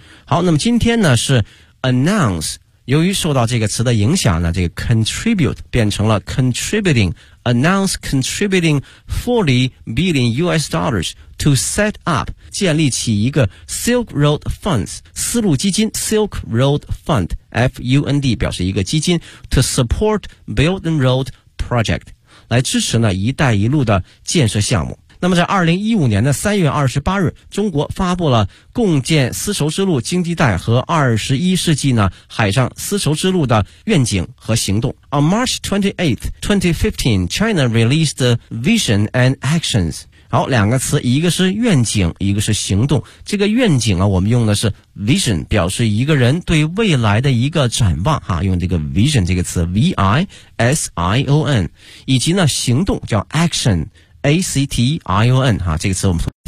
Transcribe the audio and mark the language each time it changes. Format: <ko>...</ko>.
<zh>好，那么今天呢是 announce， 由于受到这个词的影响呢，这个 contribute 变成了 contributing，</zh> <en>announce contributing $40 billion to set up，</en> <zh>建立起一个 Silk Road Funds， 丝路基金 Silk Road Fund F-U-N-D 表示一个基金，</zh> <en>to support Belt and Road Project，</en> <zh>来支持呢一带一路的建设项目。那么在2015年的3月28日，中国发布了共建丝绸之路经济带和21世纪呢海上丝绸之路的愿景和行动。</zh> <en>On March 28th, 2015 China released the Vision and Actions。</en> <zh>好，两个词，一个是愿景，一个是行动。这个愿景啊，我们用的是 vision， 表示一个人对未来的一个展望哈，用这个 vision 这个词 ，V-I-S-I-O-N， 以及呢行动叫 action，A-C-T-I-O-N 哈，这个词我们说。</zh>